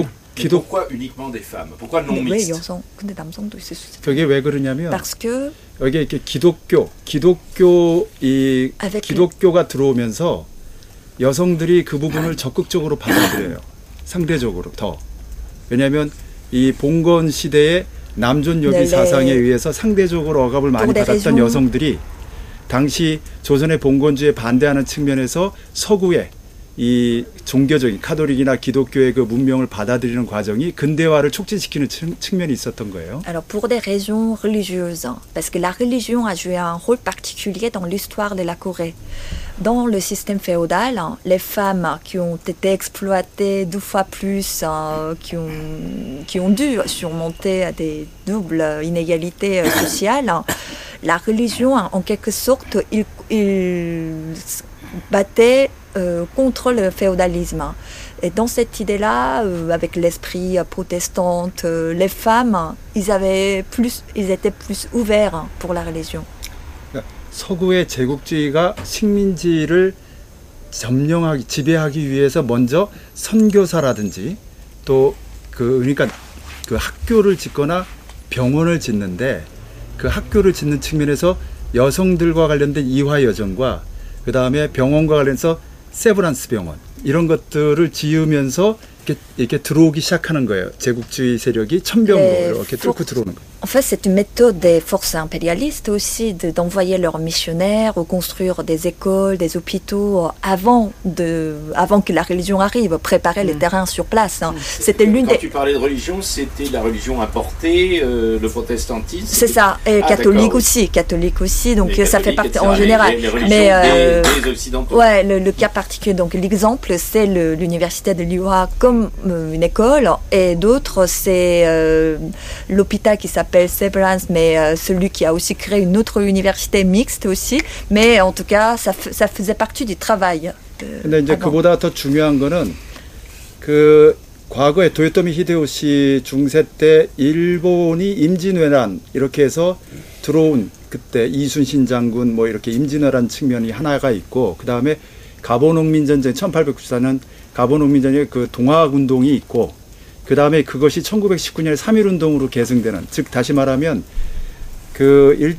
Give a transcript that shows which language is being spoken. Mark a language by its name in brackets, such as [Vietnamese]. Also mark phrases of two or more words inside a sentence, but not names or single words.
[French] Pourquoi uniquement des femmes? Pourquoi non mixte? [Korean] 근데 남성도 있을 수 있어요. 그게 왜 그러냐면 [French] Parce que [Korean] 여기 이렇게 기독교가 들어오면서 여성들이 그 부분을 적극적으로 받아들여요. 상대적으로 더. 왜냐하면 이 봉건 시대의 남존여비 사상에 의해서 상대적으로 억압을 많이 받았던 여성들이 당시 조선의 봉건주의에 반대하는 측면에서 서구의 이 종교적인 카톨릭이나 기독교의 그 문명을 받아들이는 과정이 근대화를 촉진시키는 측면이 있었던 거예요. [French] Alors pour des raisons religieuses, parce que la religion a joué un rôle particulier dans l'histoire de la Corée. Dans le système féodal, les femmes qui ont été exploitées 2 fois plus, qui ont dû surmonter des doubles inégalités sociales, la religion, en quelque sorte, il battait contre le féodalisme. Et dans cette idée-là, avec l'esprit protestant, les femmes, ils étaient plus ouverts pour la religion. [Korean] 서구의 제국주의가 식민지를 지배하기 위해서 먼저 선교사라든지 또 그러니까 그 학교를 짓거나 병원을 짓는데 그 학교를 짓는 측면에서 여성들과 관련된 이화여전과 그 다음에 병원과 관련해서 세브란스 병원 이런 것들을 지으면서 이렇게 들어오기 시작하는 거예요. 제국주의 세력이 천병으로 이렇게 뚫고 들어오는 거예요. [French] En fait, c'est une méthode des forces impérialistes aussi d'envoyer leurs missionnaires ou construire des écoles, des hôpitaux avant que la religion arrive, préparer les terrains sur place. C'était l'une des... Quand tu parlais de religion, c'était la religion importée, le protestantisme. C'est ça, et catholique aussi, donc ça fait partie en général. Mais des occidentaux. Ouais, le cas particulier, donc l'exemple, c'est l'université de Liwa comme une école, et d'autres, c'est l'hôpital qui s'appelle Severance, mais celui qui a aussi créé une autre université mixte aussi, mais en tout cas ça faisait partie du travail. [Korean] 근데 이제 그보다 더 중요한 거는 그 과거에 도요토미 히데요시 중세 때 일본이 임진왜란 이렇게 해서 들어온 그때 이순신 장군 뭐 이렇게 임진왜란 측면이 하나가 있고 그 다음에 가보농민전쟁 1894년 가보농민전쟁의 그 동학운동이 있고 그 다음에 그것이 1919년에 3.1운동으로 계승되는, 즉 다시 말하면